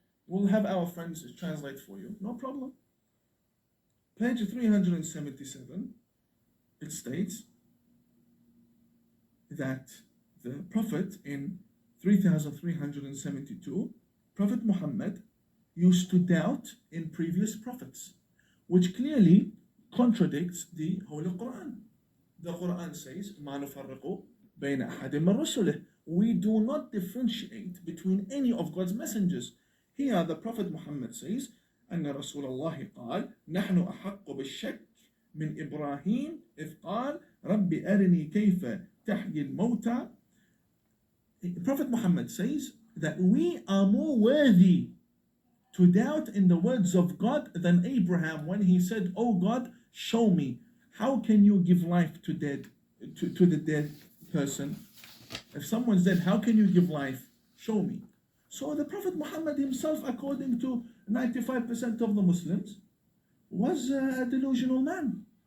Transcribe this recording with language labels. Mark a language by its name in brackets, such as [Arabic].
[English] We'll have our friends translate for you. No problem. Page 377, it states that the Prophet in 3372, Prophet Muhammad used to doubt in previous prophets, which clearly contradicts the Holy Quran. The Quran says, [Arabic] مَا نُفَرِّقُ بَيْنَ أَحَدٍ مِّن رُسُلِهِ. [English] We do not differentiate between any of God's messengers. Here the Prophet Muhammad says, [Arabic] أن رسول الله قال نحن أحق بالشك من إبراهيم إذ قال رب أرني كيف تحيي الموتى. [English] Prophet Muhammad says that we are more worthy to doubt in the words of God than Abraham when he said, Oh God, show me, how can you give life to the dead person? If someone's dead, how can you give life? Show me. So the Prophet Muhammad himself, according to 95% of the Muslims, was a delusional man.